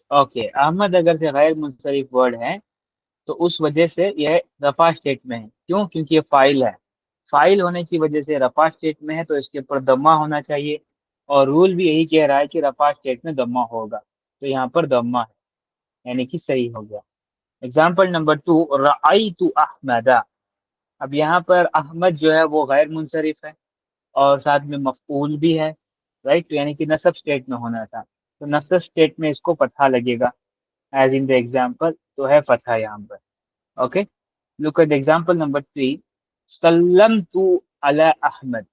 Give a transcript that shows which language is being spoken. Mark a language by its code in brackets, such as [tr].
[ur] Okay Ahmad اگر سے غیر منصرف ورڈ ہے تو اس وجہ سے یہ رفع اسٹیٹ میں ہے. کیوں؟ کیونکہ یہ فائل ہے. فائل ہونے کی وجہ سے رفع اسٹیٹ میں ہے تو اس کے اوپر ضمہ ہونا چاہیے، اور رول بھی یہی کہہ رہا ہے کہ رفع اسٹیٹ میں ضمہ ہوگا، تو یہاں پر ضمہ ہے یعنی کہ صحیح ہو گیا. [en] example number 2 [ar] رأیت احمد. [ur] اب یہاں پر احمد جو ہے وہ غیر منصرف ہے اور ساتھ میں مفعول بھی ہے، رائٹ، تو یعنی کہ نصب اسٹیٹ میں ہونا تھا، تو نصب اسٹیٹ میں اس کو فتحہ لگے گا [en] as in the example, [ur] تو ہے فتحہ یہاں پر. [en] okay look at example number 3 [ar] سلمت علی احمد.